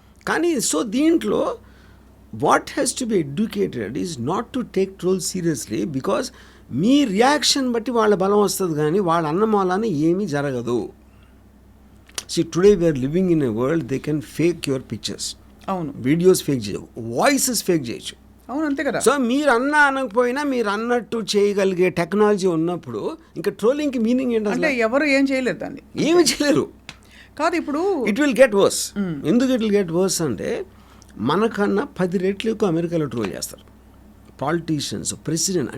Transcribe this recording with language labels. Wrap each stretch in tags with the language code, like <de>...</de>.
<te>కానీ సో దీంట్లో</te> <en>what has to be educated is not to take troll seriously, because</en> <te>మీ reaction బట్టి వాళ్ళ బలం వస్తుంది, కానీ వాళ్ళ అన్నమాలని ఏమీ జరగదు.</te> <en>See, today we are living in a world they can fake your pictures.</en> <te>అవును. వీడియోస్ ఫేక్ చేయవు, వాయిసెస్ ఫేక్ చేయొచ్చు. అవును, అంతే కదా. సో మీరు అనకపోయినా మీరు అన్నట్టు చేయగలిగే టెక్నాలజీ ఉన్నప్పుడు ఇంకా ట్రోలింగ్కి మీనింగ్ ఏంటంటే ఎవరు ఏం చేయలేరు, దాన్ని ఏమి చేయలేరు. కాదు, ఇప్పుడు</te> <en>It will get worse.</en> <te>ఎందుకు</te> <en>it will get worse</en> <te>అంటే, మనకన్నా 10 రెట్లు ఎక్కువ అమెరికాలో ట్రోల్ చేస్తారు పాలిటీషియన్స్, ప్రెసిడెంట్.</te>